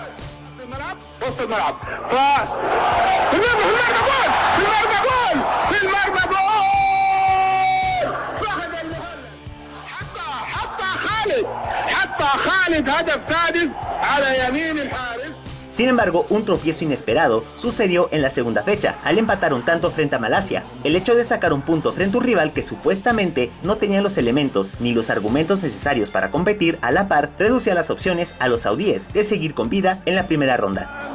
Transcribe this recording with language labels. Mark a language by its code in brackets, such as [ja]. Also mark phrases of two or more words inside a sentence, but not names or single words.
[ar] في الملعب، وسط الملعب. في المرمى جول، في المرمى جول، في المرمى جول. حتى خالد هدف ثالث على يمين الحارس. [es] Sin embargo, un tropiezo inesperado sucedió en la segunda fecha, al empatar un tanto frente a Malasia. El hecho de sacar un punto frente a un rival que supuestamente no tenía los elementos ni los argumentos necesarios para competir a la par, reducía las opciones a los saudíes de seguir con vida en la primera ronda.